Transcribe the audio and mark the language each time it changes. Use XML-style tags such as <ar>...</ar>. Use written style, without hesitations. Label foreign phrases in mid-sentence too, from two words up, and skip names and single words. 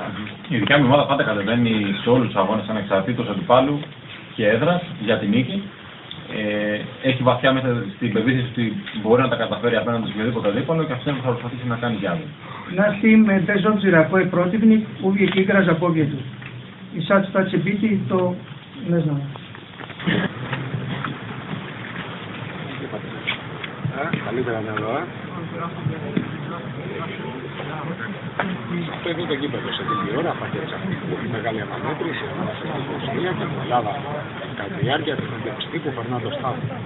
<el>Η δικιά μου ομάδα πάντα κατεβαίνει σε όλους τους αγώνες ανεξαρτήτως αντιπάλου και έδρας για την νίκη. Έχει βαθιά μέσα στην πεποίθηση ότι μπορεί να τα καταφέρει απέναντι σε οποιοδήποτε αντίπαλο και αυτό θα προσπαθήσει να κάνει κι άλλο.</el> <bs>Naš tim bez obzira ko je protivnik uvijek igra za pobjedu. I sad šta će biti, to ne znamo.</bs> <el>Καλύτερα να δω, Αυτό εδώ το γήπεδο σε λίγη ώρα θα έχει αυτή την πολύ μεγάλη αναμέτρηση ανάμεσα στη Βοσνία και την Ελλάδα κατά τη διάρκεια της συνέντευξης τύπου Φερνάντο Στάδο.</el>